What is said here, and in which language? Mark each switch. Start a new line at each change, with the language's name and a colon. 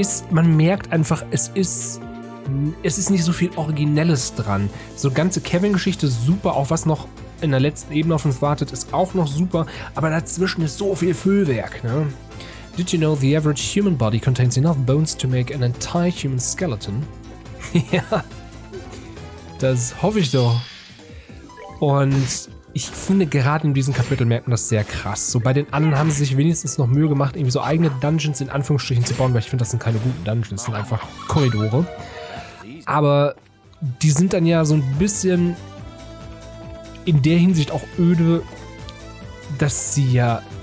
German: Man merkt einfach, es ist nicht so viel Originelles dran. So ganze Kevin-Geschichte super, auch was noch in der letzten Ebene auf uns wartet, ist auch noch super, aber dazwischen ist so viel Füllwerk, ne?
English: Did you know the average human body contains enough bones to make an entire human skeleton?
German: Ja, das hoffe ich doch. Und ich finde, gerade in diesem Kapitel merkt man das sehr krass. So bei den anderen haben sie sich wenigstens noch Mühe gemacht, irgendwie so eigene Dungeons in Anführungsstrichen zu bauen, weil ich finde, das sind keine guten Dungeons, das sind einfach Korridore. Aber die sind dann ja so ein bisschen in der Hinsicht auch öde, dass sie ja...